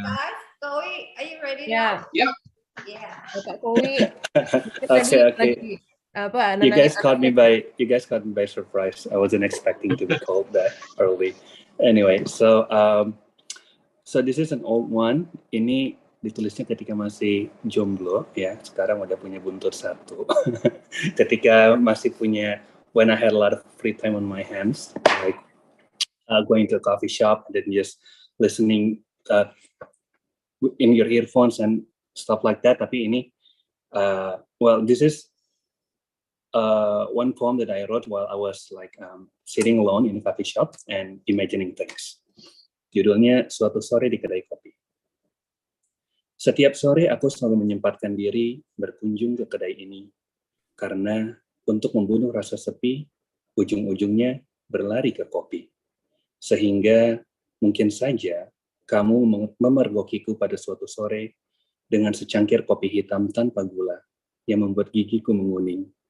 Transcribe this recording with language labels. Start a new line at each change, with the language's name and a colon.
English: Guys, Chloe, are you ready Yeah. now? Yep. Yeah.
Indonesian: Bapak Chloe.
English: Okay. You guys caught me by surprise. I wasn't expecting to be called that early. Anyway, so this is an old one.
Indonesian: Ini ditulisnya ketika masih jomblo ya. Sekarang udah punya buntut satu. Ketika masih punya,
English: when I had a lot of free time on my hands, like going to a coffee shop and then just listening in your earphones and stuff like that.
Indonesian: Tapi ini,
English: this is one poem that I wrote while I was like sitting alone in a coffee shop and imagining things.
Indonesian: Judulnya Suatu Sore di Kedai Kopi. Setiap sore aku selalu menyempatkan diri berkunjung ke kedai ini, karena untuk membunuh rasa sepi, ujung-ujungnya berlari ke kopi. Sehingga mungkin saja kamu memergokiku pada suatu sore dengan secangkir kopi hitam tanpa gula yang membuat gigiku menguning.